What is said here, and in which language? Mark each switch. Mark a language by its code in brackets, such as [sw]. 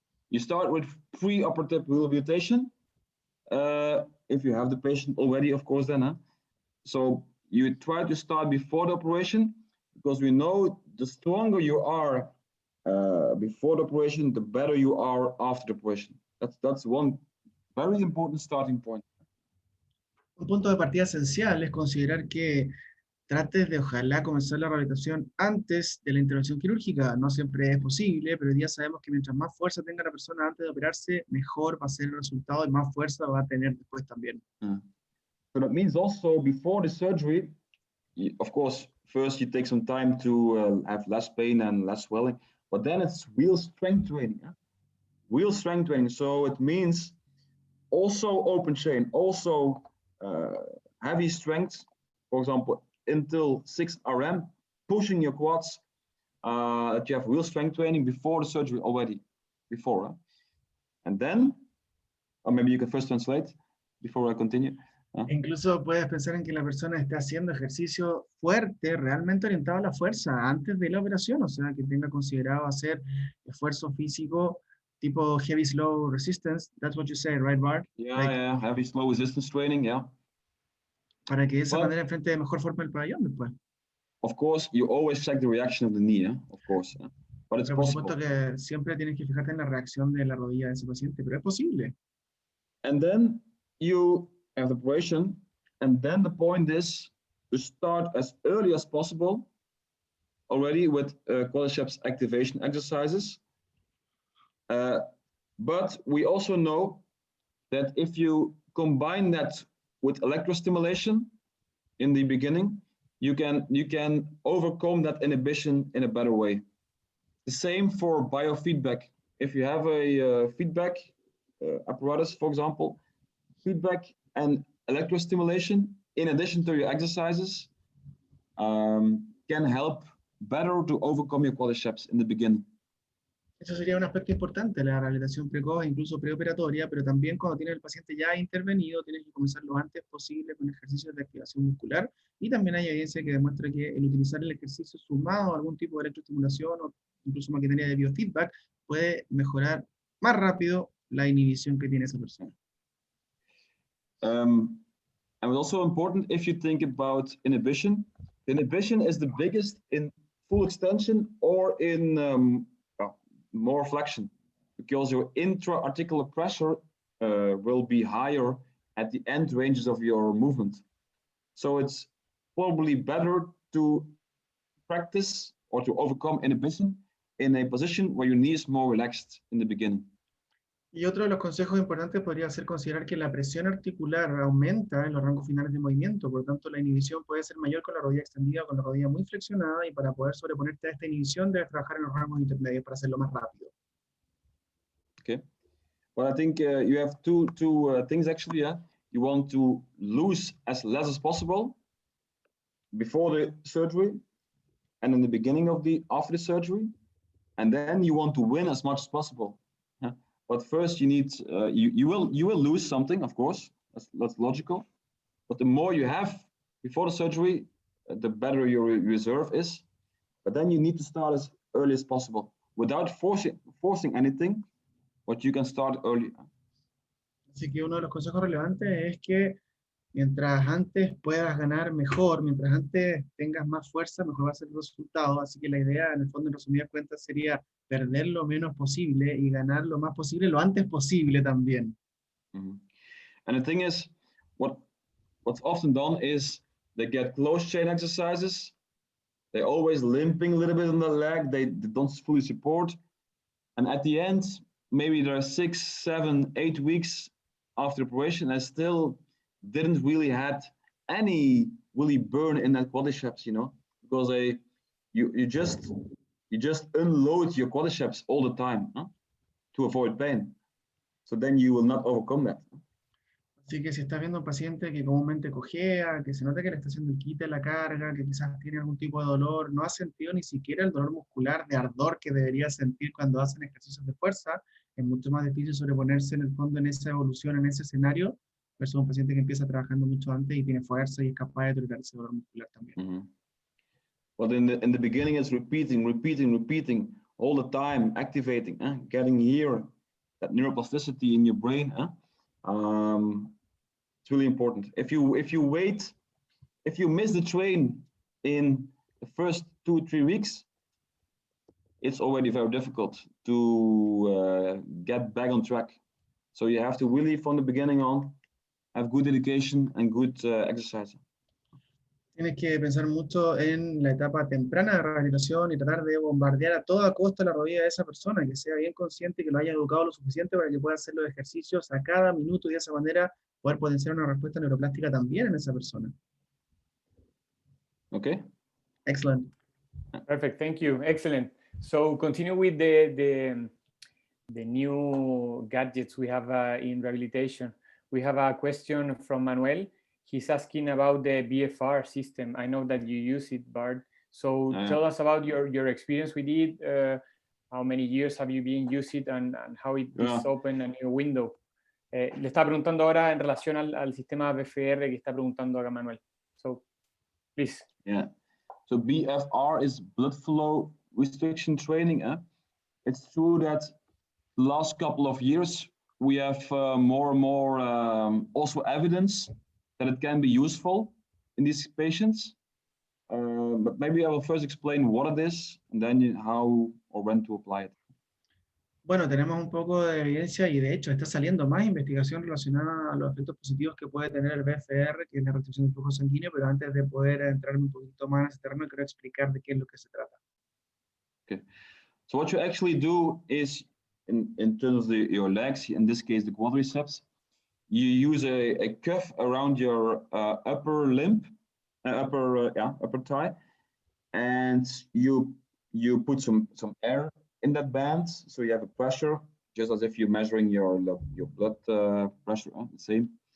[en] You start with pre-operative rehabilitation, if you have the patient already, of course, then. So you try to start before the operation, because we know the stronger you are before the operation, the better you are after the operation. That's one very important starting point. [es] Un punto de partida esencial es considerar que trates de ojalá comenzar la rehabilitación antes de la intervención quirúrgica. No siempre es posible, pero hoy día sabemos que mientras más fuerza tenga la persona antes de operarse, mejor va a ser el resultado y más fuerza va a tener después también. [en] So that means also before the surgery, of course, first you take some time to have less pain and less swelling, but then it's real strength training. Real strength training. So it means also open chain, also heavy strength, for example, until 6 RM, pushing your quads, that you have real strength training before the surgery already, before. And then, or maybe you can first translate before I continue. [es] Incluso puedes pensar en que la persona está haciendo ejercicio fuerte, realmente orientado a la fuerza, antes de la operación, o sea, que tenga considerado hacer esfuerzo físico tipo heavy slow resistance. [en] That's what you say, right, Bart? Yeah, like, yeah, heavy slow resistance training, yeah. [es] Para que de esa manera enfrente de mejor forma el pabellón después. [en] Of course, you always check the reaction of the knee, of course. But it's [es] pero por [en] possible. [es] Supuesto que siempre tienes que fijarte en la reacción de la rodilla de ese paciente, pero es posible. [en] And then you have the operation, and then the point is to start as early as possible already with quadriceps activation exercises. But we also know that if you combine that with electrostimulation in the beginning, you can overcome that inhibition in a better way. The same for biofeedback. If you have a feedback apparatus, for example, feedback and electrostimulation in addition to your exercises can help better to overcome your quadriceps in the beginning. [es] Eso sería un aspecto importante, la rehabilitación precoz, incluso preoperatoria, pero también cuando tiene el paciente ya intervenido, tienes que comenzar lo antes posible con ejercicios de activación muscular, y también hay evidencia que demuestra que el utilizar el ejercicio sumado a algún tipo de electroestimulación o incluso maquinaria de biofeedback puede mejorar más rápido la inhibición que tiene esa persona. [en] And it's also important if you think about inhibition. Inhibition is the biggest in full extension or in more flexion, because your intra-articular pressure will be higher at the end ranges of your movement. So it's probably better to practice or to overcome inhibition in a position where your knee is more relaxed in the beginning. [es] Y otro de los consejos importantes podría ser considerar que la presión articular aumenta en los rangos finales de movimiento, por lo tanto la inhibición puede ser mayor con la rodilla extendida o con la rodilla muy flexionada, y para poder sobreponerte a esta inhibición debes trabajar en los rangos intermedios para hacerlo más rápido. [en] Okay. Well, I think you have two things actually. Yeah, you want to lose as less as possible before the surgery, and in the beginning of after the surgery, and then you want to win as much as possible. Yeah? But first, you need you will lose something, of course. That's logical. But the more you have before the surgery, the better your reserve is. But then you need to start as early as possible without forcing anything. But you can start early. [es] Así que uno de los consejos relevantes es que Mientras antes puedas ganar mejor, mientras antes tengas más fuerza, mejor va a ser el resultado. Así que la idea, en el fondo, en resumidas cuentas, sería perder lo menos posible y ganar lo más posible, lo antes posible también. Mm-hmm. [en] And the thing is, what's often done is they get close chain exercises. They're always limping a little bit on the leg. They don't fully support. And at the end, maybe there are 6, 7, 8 weeks after operation, and still didn't really had any really burn in that quadriceps, you know, because you just unload your quadriceps all the time, huh, to avoid pain. So then you will not overcome that. [es] Así que si estás viendo a un paciente que comúnmente cojea, que se nota que le está haciendo el quite la carga, que quizás tiene algún tipo de dolor, no ha sentido ni siquiera el dolor muscular de ardor que debería sentir cuando hacen ejercicios de fuerza, es mucho más difícil sobreponerse en el fondo en esa evolución, en ese escenario, versus un paciente que empieza trabajando mucho antes y tiene fuerza y es capaz de tolerar ese dolor muscular también. Mm-hmm. [en] But in the beginning, it's repeating all the time, activating, getting here, that neuroplasticity in your brain. It's really important. If you wait, if you miss the train in the first 2-3 weeks, it's already very difficult to get back on track. So you have to really, from the beginning on, have good dedication and good exercise. [es] Tienes que pensar mucho en la etapa temprana de rehabilitación y tratar de bombardear a toda costa la rodilla de esa persona, que sea bien consciente y que lo haya educado lo suficiente para que pueda hacer los ejercicios a cada minuto y de esa manera poder potenciar una respuesta neuroplástica también en esa persona. [en] Okay. Excellent. Perfect, thank you, excellent. So continue with the new gadgets we have in rehabilitation. We have a question from Manuel. He's asking about the BFR system. I know that you use it, Bart. So tell us about your experience with it. How many years have you been using it and how it is open a new window? [es] Le está preguntando ahora en relación al sistema BFR que está preguntando acá Manuel. [en] So, please. Yeah. So BFR is blood flow restriction training. It's true that the last couple of years we have more and more also evidence that it can be useful in these patients. But maybe I will first explain what it is and then how or when to apply it. [es] Bueno, tenemos un poco de evidencia y de hecho está saliendo más investigación relacionada a los efectos positivos que puede tener el BFR, que es la restricción del flujo sanguíneo, pero antes de poder entrar un poquito más en ese terreno, quiero explicar de qué es lo que se trata. [en] Okay. So what you actually do is, in terms of your legs, in this case the quadriceps, you use a cuff around your upper limb, upper thigh, and you put some air in that band, so you have a pressure, just as if you're measuring your blood pressure, the same.